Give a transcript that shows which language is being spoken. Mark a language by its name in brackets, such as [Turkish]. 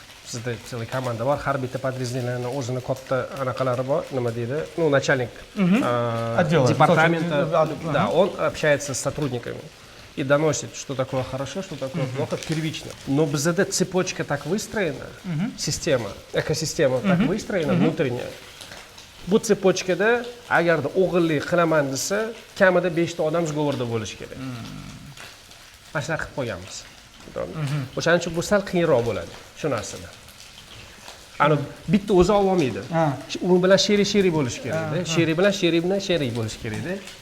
[Uzbek] Bizda целый komanda bor, har bitta подразделениyaning o'zini katta anaqalari bor, nima deydi? [Russian] Ну, начальник департамента, да, он общается с сотрудниками и доносит, что такое хорошо, что такое плохо, первично. Но bizda цепочка так выстроена, система, экосистема так выстроена внутренняя. [Uzbek] Bu цепочкада agarda o'g'illik qilaman desa, kamida 5 ta odam sgovorda bo'lishi kerak. Mana shunday qilib qo'yganmiz. O'shaning uchun bu sal qiyinroq bo'ladi shu narsada. Ana bitta o'zi olmaydi. U bilan sheri bo'lish kerak-da. Sheri bilan sheri bo'lish kerak-da.